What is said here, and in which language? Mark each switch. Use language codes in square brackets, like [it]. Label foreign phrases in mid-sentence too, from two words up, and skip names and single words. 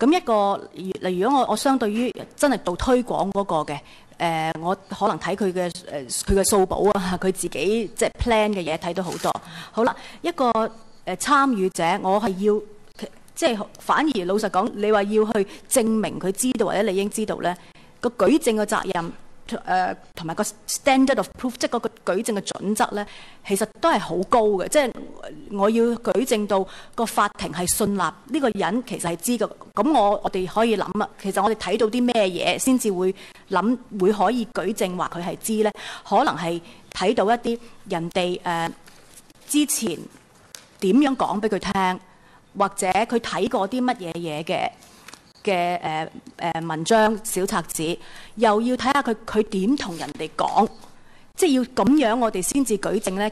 [yue] 咁一個例如，如果我相對於真係做推廣嗰個嘅，我可能睇佢嘅數簿啊，佢自己即係 plan 嘅嘢睇到好多。好啦，一個參與者，我係要即係反而老實講，你話要去證明佢知道或者你應知道呢個舉證嘅責任。同埋個 [en] standard of proof， [yue] 即係嗰個舉證嘅準則呢，其實都係好高嘅。即係我要舉證到個法庭係信納呢個人其實係知嘅。咁我哋可以諗啊，其實我哋睇到啲咩嘢先至會諗會可以舉證話佢係知呢？可能係睇到一啲人哋之前點樣講俾佢聽，或者佢睇過啲乜嘢嘢嘅文章小冊子，又要睇下佢點同人哋講，即係要咁樣我哋先至舉證呢。